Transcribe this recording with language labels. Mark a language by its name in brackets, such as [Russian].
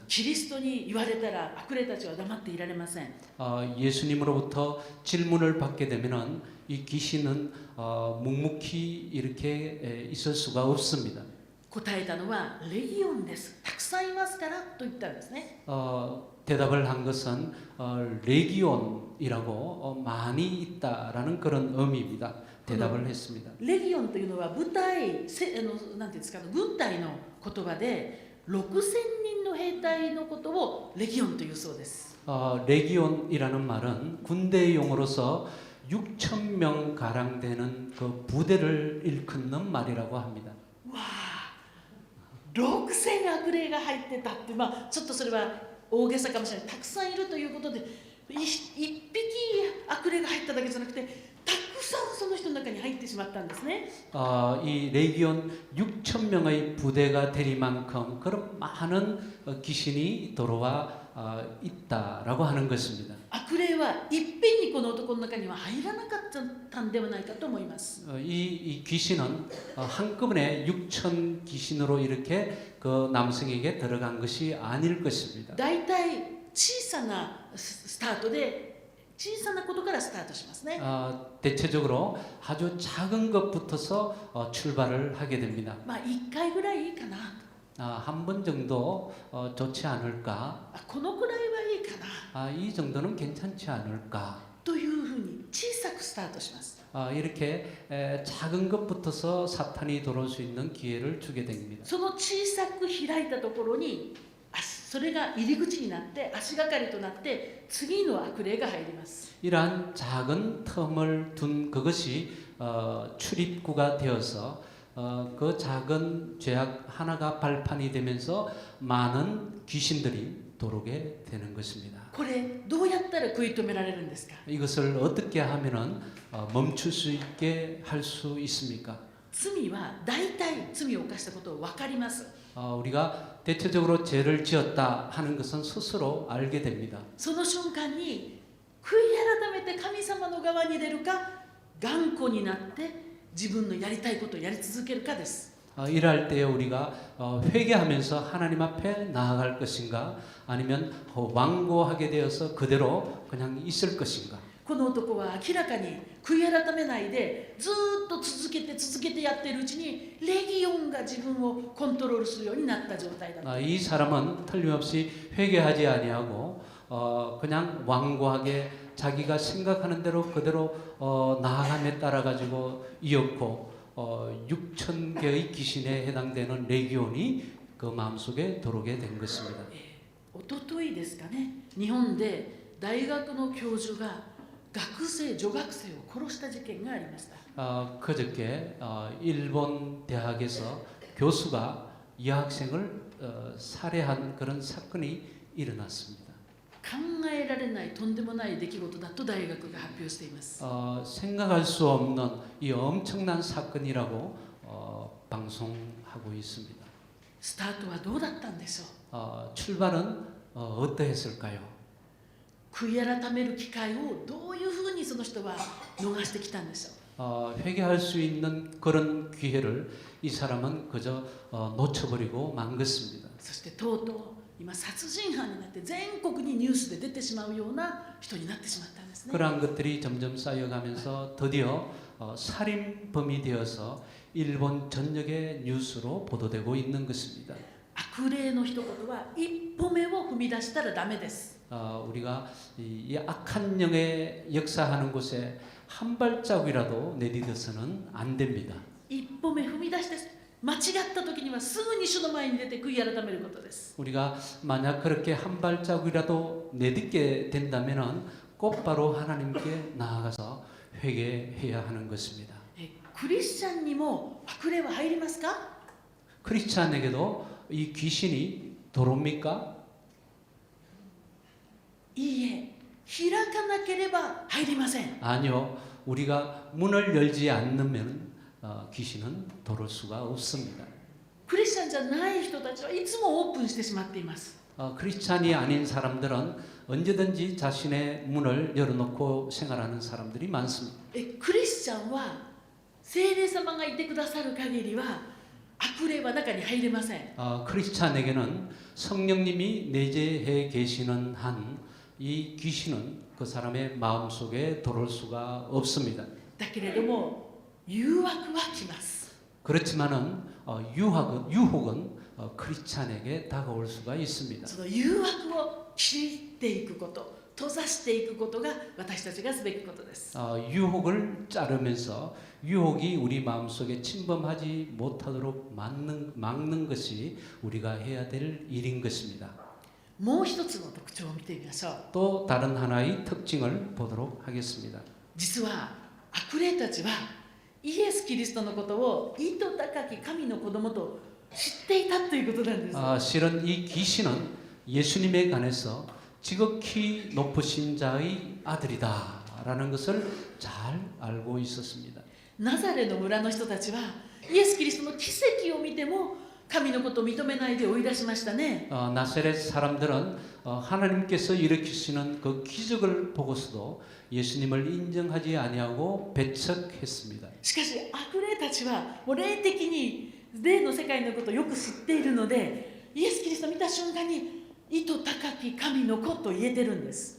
[Japanese] キリストに言われたら悪霊たちは黙っていられません。 [Korean] 예수님으로부터 질문을 받게 되면은 이 귀신은 묵묵히 이렇게 있을 수가 없습니다. [Japanese] 答えたのはレギオンです。たくさんいますからと言ったんですね。 [Korean] 대답을 한 것은 레기온이라고 많이 있다라는 그런 의미입니다. 대답을 했습니다. [Japanese] レギオンというのは部隊、なんていうんですか、軍隊の言葉で6000人の兵隊のことをレギオンというそうです。 [Korean] 레기온이라는 말은 군대 용어로서 6천 명 가량 되는 그 부대를 일컫는 말이라고 합니다. [Japanese] わあ、6000悪霊が入ってたって、ちょっとそれは大げさかもしれない。たくさんいるということで、一匹悪霊が入っただけじゃなくて、たくさんその人の中に入ってしまったんですね。 [Korean] 이 레기온 6천 명의 부대가 되리만큼 그런 많은 귀신이 들어와 있다라고 하는 것입니다. [Japanese] 悪霊はいっぺんにこの男の中には入らなかったんではないかと思います。 [Korean] 이 귀신은 한꺼번에 6천 귀신으로 이렇게 그 남성에게 들어간 것이 아닐 것입니다. [Japanese] だいたい小さなスタートで小さなことからスタートしますね。 [Korean] 대체적으로 아주 작은 것부터서 출발을 하게 됩니다. [Japanese] 1回ぐらいいいかな。 [Korean] 한 번 정도 좋지 않을까? [Japanese] このくらいはいいかな。 [Korean] 이 정도는 괜찮지 않을까? [Japanese] というふうに小さくスタートします。 [Korean] 이렇게 작은 것부터서 사탄이 들어올 수 있는 기회를 주게 됩니다. [Japanese] その小さく開いたところに、それが入り口になって足がかりとなって次の悪霊が入ります。 [Korean] 이러한 작은 틈을 둔 그것이 출입구가 되어서 그 작은 죄악 하나가 발판이 되면서 많은 귀신들이 들어오게 되는 것입니다. [Japanese] これどうやったら食い止められるんですか。 [Korean] 이것을 어떻게 하면은 멈출 수 있게 할 수 있습니까? [Japanese] 罪は大体罪を犯したことを分かります。 [Korean] 우리가 대체적으로 죄를 지었다 하는 것은 스스로 알게 됩니다. [Japanese] その瞬間に悔い改めて神様の側に出るか、頑固になって自分のやりたいことをやり続けるかです。 [Korean] 이럴 때에 우리가 회개하면서 하나님 앞에 나아갈 것인가 아니면 완고하게 되어서 그대로 그냥 있을 것인가. [Japanese] この男は明らかに悔い改めないでずっと続けてやっているうちにレギオンが自分をコントロールするようになった状態だった。 [Korean] 이 사람은 틀림없이 회개하지 아니하고 그냥 완고하게 자기가 생각하는 대로 그대로 나아감에 따라 가지고 이었고 6천 개의 귀신에 해당되는 레기온이 그 마음속에 들어오게 된 것입니다. [Japanese] 一昨日ですかね、日本で大学の教授が女学生を殺した事件がありました。 [Korean] 그저께 일본 대학에서 교수가 여학생을 살해한 그런 사건이 일어났습니다. [Japanese] 考えられないとんでもない出来事だと大学が発表しています。 [Korean] 생각할 수 없는 이 엄청난 사건이라고 방송하고 있습니다. [Japanese] スタートはどうだったんでしょう。 [Korean] 출발은 어떠했을까요? [Japanese] 悔い改める機会をどういうふうにその人は逃してきたんでしょう。 [Korean] 회개할 수 있는 그런 기회를 이 사람은 그저 놓쳐버리고 만 것입니다. [Japanese] そしてとうとう今殺人犯になって全国にニュースで出てしまうような人になってしまったんですね。 [Korean] 그러한 것들이 점점 쌓여가면서 드디어 살인범이 되어서 일본 전역의 뉴스로 보도되고 있는 것입니다. [Japanese] 悪霊の一言は一歩目を踏み出したらダメです。 [Korean] 우리가 이 악한 영의 역사하는 곳에 한 발자국이라도 내디뎌서는 안 됩니다. [Japanese] 一歩目踏み出して間違った時にはすぐに主の前に出て悔い改めることです。 [Korean] 우리가 만약 그렇게 한 발자국이라도 내딛게 된다면은 곧바로 하나님께 나아가서 회개해야 하는 것입니다. [Japanese] クリスチャンにも悪霊は入りますか？ [Korean] 크리스찬에게도 이 귀신이 들어옵니까? [Japanese] いいえ、開かなければ入りません。 [Korean] 아니요. 우리가 문을 열지 않으면 귀신은 들어올 수가 없습니다. [Japanese] クリスチャンじゃない人たちはいつもオープンしてしまっています。 [Korean] 크리스찬이 아닌 사람들은 언제든지 자신의 문을 열어놓고 생활하는 사람들이 많습니다. [Japanese] クリスチャンは聖霊様がいてくださる限りは悪霊は中に入れません。 [Korean] 크리스찬에게는 성령님이 내재해 계시는 한 이 귀신은 그 사람의 마음속에 들어올 수가 없습니다. [Japanese] だけれども誘惑は来ます。 [Korean] 그렇지만은 유혹은 크리스찬에게 다가올 수가 있습니다. [Japanese] その誘惑を切っていくこと、閉ざしていくことが私たちがすべきことです。 [Korean] 유혹을 자르면서 유혹이 우리 마음속에 침범하지 못하도록 막는 것이 우리가 해야 될 일인 것입니다. [Japanese] もう一つの特徴を見てみましょう。 [Korean] 또 다른 하나의 특징을 보도록 하겠습니다. [Japanese] 実は悪霊たちはイエス・キリストのことを意図高き神の子供と知っていたということなんです。 [Korean] 실은 이 귀신은 예수님에 관해서 지극히 높으신 자의 아들이다라는 것을 잘 알고 있었습니다. [Japanese] ナザレの村の人たちはイエス・キリストの奇跡を見ても神のことを認めないで追い出しましたね。 [Korean] 나사렛 사람들은 하나님께서 일으키시는 그 기적을 보고서도 예수님을 인정하지 아니하고 배척했습니다. [Japanese] しかし悪霊たちはもう霊的に霊の世界のことをよく知っているので、イエス・キリストを見た瞬間に意図高き神の子と言えてるんです。